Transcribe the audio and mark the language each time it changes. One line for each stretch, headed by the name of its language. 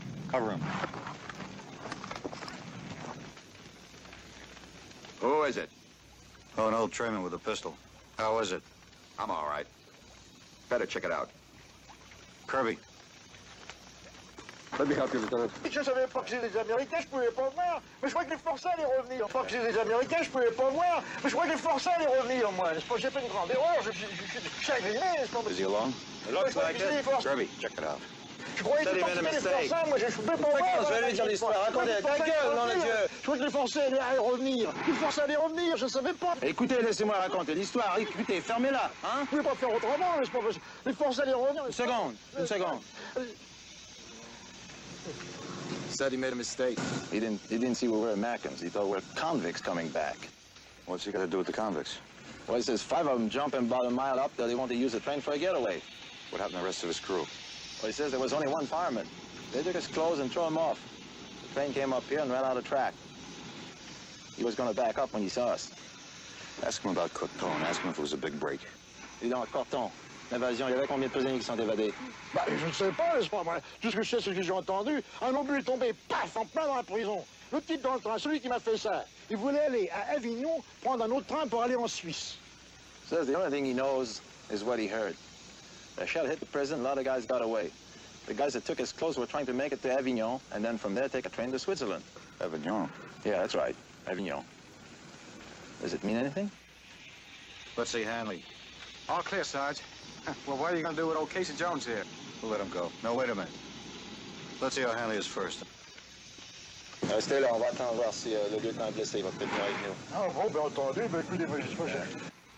English: Cover him. Who is it? Oh, an old trainman with a pistol. How is it? I'm all right. Better check it out. Kirby. Let me help you, Lieutenant.
French: Je ne savais pas que c'était des Américains, je pouvais pas voir. Mais je croyais que les Forçats allaient revenir. Pas que c'était des Américains, je pouvais pas voir. Mais je croyais que les Forçats allaient revenir, moi. J'ai fait une grande erreur, je suis chagriné, n'est-ce pas?
English: Is he alone? It looks like it. Kirby, check it out.
French: Je croyais que c'était les Forçats, moi, je pouvais pas voir. Je vais lui dire l'histoire, racontez, ta gueule, nom de Dieu. Je croyais que les Forçats allaient revenir. Les Forçats allaient revenir, je ne savais pas. Écoutez, laissez-moi raconter l'histoire. Écoutez, fermez-la, hein? Vous ne pouvez pas faire autrement, n'est-ce pas? Les Forçats allaient revenir. Une seconde.
English: Said he made a mistake. He didn't see we were Americans. He thought we were convicts coming back. What's he got to do with the convicts? Well, he says 5 of them jumping about a mile up there. They want to use the train for a getaway. What happened to the rest of his crew? Well, he says there was only one fireman. They took his clothes and threw him off. The train came up here and ran out of track. He was going to back up when he saw us. Ask him about Coton. Ask him if it was a big break.
French: Dis donc, Corton, l'invasion, il y avait combien de prisonniers qui sont évadés? Bah, je ne sais pas, n'est-ce pas? Tout ce que je sais, c'est ce que j'ai entendu. Un obus est tombé, paf, en plein dans la prison. Le type dans le train, celui qui m'a fait ça, il voulait aller à Avignon, prendre un autre train pour aller en Suisse.
English: Says the only thing he knows is what he heard. The shell hit the prison, a lot of guys got away. The guys that took his clothes were trying to make it to Avignon, and then from there take a train to Switzerland. Avignon. Yeah, that's right, Avignon. Does it mean anything? Let's see Hanley. All clear, Sarge. Well, what are you going to do with old Casey Jones here? We'll let him go. No, wait a minute. Let's see how Hanley is first.
French: Restez là, on va attendre voir si le lieutenant est blessé, il va peut-être venir avec nous. Ah bon, bien entendu, mais écoutez, moi, je sais pas.